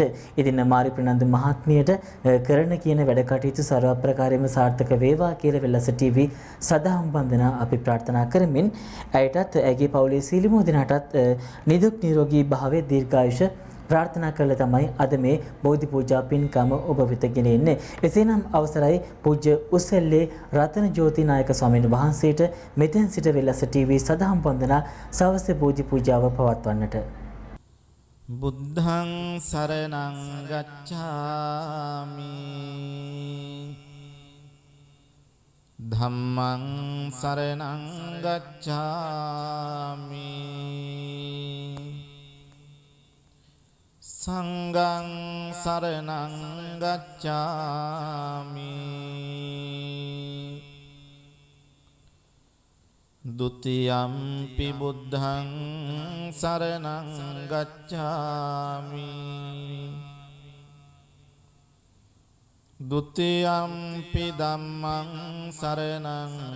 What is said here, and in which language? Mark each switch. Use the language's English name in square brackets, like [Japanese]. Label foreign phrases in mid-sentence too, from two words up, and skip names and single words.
[Sinhala] ඉතින් මාරී ප්‍රනාන්දු මහත්මියට කරන කියන වැඩ කටයුතු ਸਰව ප්‍රකාරයෙන්ම සාර්ථක වේවා කියලා වෙලස ටීවී සදහම් වන්දනා අපි ප්‍රාර්ථනා කරමින් ඇයටත් ඇගේ පවුලේ සීලමු දිනටත් නිදුක් නිරෝගී භාවයේ දීර්ඝායුෂ ප්‍රාර්ථනා කරලා තමයි අද මේ බෝධි පූජා පින්කම ඔබ වෙත ගෙන එන්නේ. එසේනම් අවසරයි පූජ්‍ය උසෙල්ලේ රතන ජෝති නායක ස්වාමීන් වහන්සේට මෙතෙන් සිට වෙලස ටීවී සදහම් වන්දනා සවස් බෝධි පූජාව පවත්වන්නට. [Pali] බුද්ධං සරණං ගච්ඡාමි ධම්මං සරණං ගච්ඡාමි සංඝං සරණං ගච්ඡාමි ဒုတိယံ පි බුද්ධං සරණං ගච්ඡාමි ဒုတိယံ පි ධම්මං සරණං